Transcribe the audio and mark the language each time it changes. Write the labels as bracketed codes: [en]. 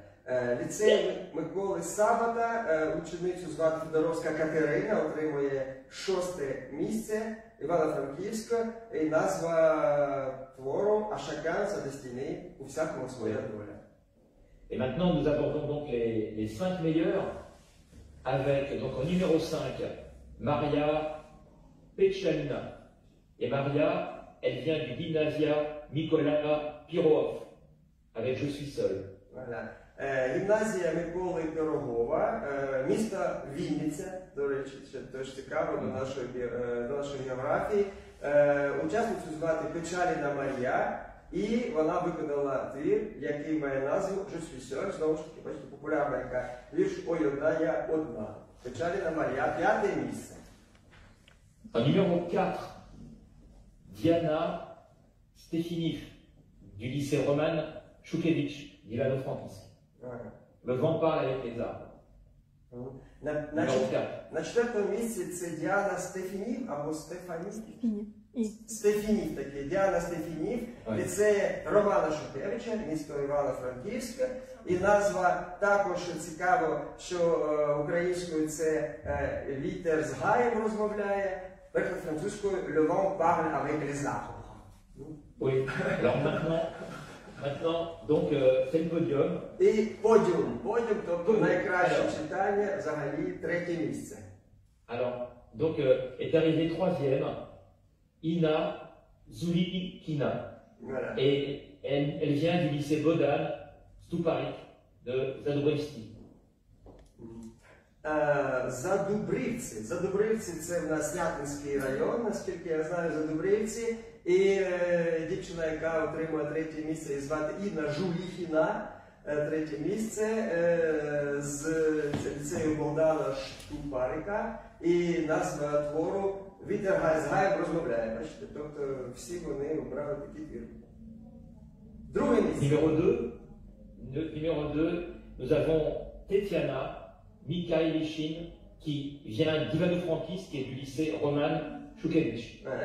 [uk] Ліцей Миколи Сабата, ученицю звати Федоровська Катерина, отримує 6-те місце, Івано-Франківська, і назва твору [fr] «À chacun sa destinée», [uk] у всякому своя доля. [fr] Et maintenant, nous abordons donc les 5 meilleurs, avec donc en numéro 5, Maria Pechalina. Et Maria, elle vient du Gymnasia Mikola Pirov, avec Je suis seul. Voilà. [uk] Гімназія Миколи Пирогова, місто Вінниця, до речі, це теж цікаво до нашої географії. Учасницю звати Печаліна Марія, і вона виконала твір, який має назву [fr] Je suis seul, [uk] знову ж таки, бачите, популярна яка вірш «Ой, одна, я одна». Печаліна Марія, 5-те місце. [fr] En numéro 4, Diana Stefinif, du lycée Roman Šukević, d'Ivano-Frankivsk. Le vent parle avec les arbres. Numéro 4. [uk] На 4-му місці це Діана Стефінів або Стефанів. Стефінів такі. Діана Стефінів. Ліцей Романа Шухевича, місто Івано-Франківське. І назва також цікаво, що українською це вітер з гаєм розмовляє. Переклад французькою [fr] Le vent parle avec les arbres. Oui. Alors maintenant donc c'est le podium. [uk] І подіум. Подіум, тобто найкраще читання, взагалі 3-те місце. [fr] Alors, donc est arrivé 3e, Ina Zulikina. Voilà. Et elle vient du lycée Bodan, Stuparik, de Zadrojski. [uk] Задубрівці. Задубрівці – це в нас Снятинський район, наскільки я знаю, Задубрівці. І дівчина, яка отримує 3-те місце, її звати Інна Жуліхіна, 3-те місце з ліцею Богдана Штупарика. І назва твору «Вітер з гаєм розмовляє». Бачите, тобто всі вони обрали такі твір. Друге місце. [fr] Numéro 2, nous avons Tetiana Mikhailishin, qui vient d'Ivano-Frankivsk, qui est du lycée Roman Šukević.